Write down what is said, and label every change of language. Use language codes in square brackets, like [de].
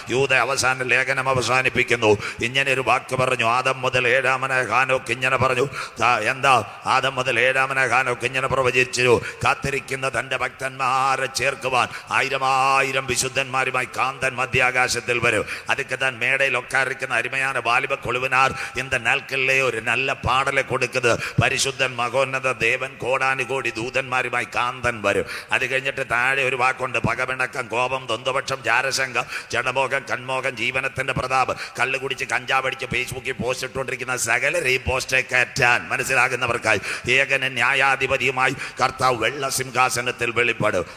[ml] യൂദ അവസാന ലേഖനം അവസാനിപ്പിക്കുന്നു. ഇങ്ങനെ ഒരു വാക്ക് പറഞ്ഞു: ആദം മുതൽ 7-ാമനായ ഹാനോക്ക് ഇങ്ങനെ പറഞ്ഞു. എന്താ? ആദം മുതൽ 7-ാമനായ ഹാനോക്ക് ഇങ്ങനെ പ്രവചിച്ചു: കാത്തിരിക്കുന്ന തന്റെ ഭക്തന്മാരെ ചേർക്കുവാൻ 1000 വിശുദ്ധന്മാരുമായി കാന്തൻ മധ്യാകാശത്തിൽ വരും. [ta] அதுக்கு தான் மேடையில் உட்கார்க்கிற அருமையான வாலிப குழுவினார் இந்த நாட்களிலே ஒரு நல்ல பாடலை கொடுக்குது. [ml] പരിശുദ്ധൻ മകോന്നത ദേവൻ കോടാനു കോടി ദൂതന്മാരുമായി കാന്തൻ വരും. അത് കഴിഞ്ഞിട്ട് താഴെ ഒരു വാക്കുണ്ട്: പകപിണക്കം, കോപം, ദ്വന്ദ്വപക്ഷം, ജാരശങ്കം, ജഡമോഹം, കൺമോഹം, ജീവനത്തിന്റെ പ്രതാപം. കള്ളു കുടിച്ച് കഞ്ചാവടിച്ച് ഫേസ്ബുക്കിൽ പോസ്റ്റ് ഇട്ടുകൊണ്ടിരിക്കുന്ന സകലരെയും പോസ്റ്റേ കയറ്റാൻ മനസ്സിലാകുന്നവർക്കായി ഏകന ന്യായാധിപതിയുമായി കർത്താവ് വെള്ള സിംഹാസനത്തിൽ വെളിപ്പെടും.